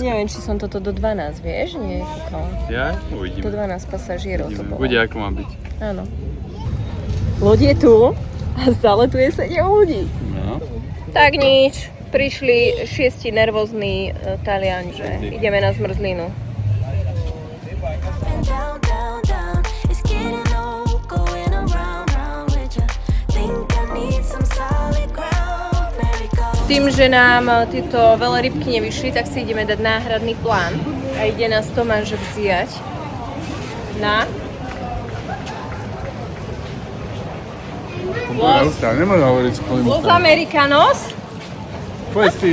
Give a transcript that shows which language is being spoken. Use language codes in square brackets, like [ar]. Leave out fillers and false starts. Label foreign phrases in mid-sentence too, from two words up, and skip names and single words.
[sk] neviem, či som toto do 12, vieš? Nie, kúkala. Ja? Do Uvidíme. 12 pasažierov to bolo. Bude ako má byť. Áno. Loď je tu a stále tu je 7 ľudí. No. Tak nič, prišli 6 nervózni Taliani, že ideme na zmrzlinu. [en] Down, down, down. It's getting old, going around, round with ya. Think I need some solid ground. Let it go. [sk] Tým, že nám tieto veľrybky nevyšli, tak si ideme dať náhradný plán. A ide nás Tomáš vziať na Nemôžem hovoriť s Los Americanos. Povedz ty.